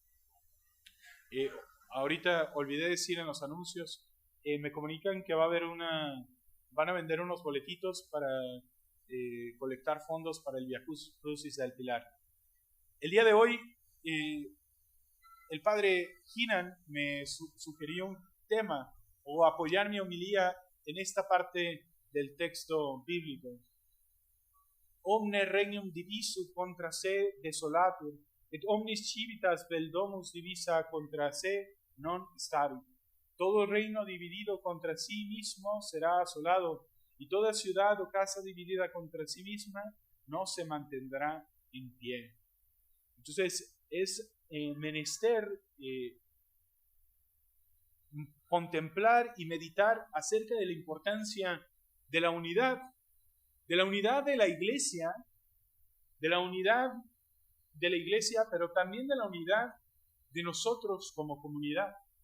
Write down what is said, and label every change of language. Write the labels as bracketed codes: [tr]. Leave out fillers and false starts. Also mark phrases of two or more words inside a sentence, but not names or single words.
[es] Ahorita olvidé decir en los anuncios, me comunican que van a vender unos boletitos para colectar fondos para el Via Crucis del Pilar. El día de hoy, el padre Hinan me sugirió un tema, o apoyar mi homilía en esta parte del texto bíblico. [la] Omne regnum divisu contra se desolatur, et omnis civitas vel domus divisa contra se non starit. [es] Todo reino dividido contra sí mismo será asolado, y toda ciudad o casa dividida contra sí misma no se mantendrá en pie. Entonces es menester contemplar y meditar acerca de la importancia de la unidad de la iglesia, pero también de la unidad de nosotros como comunidad.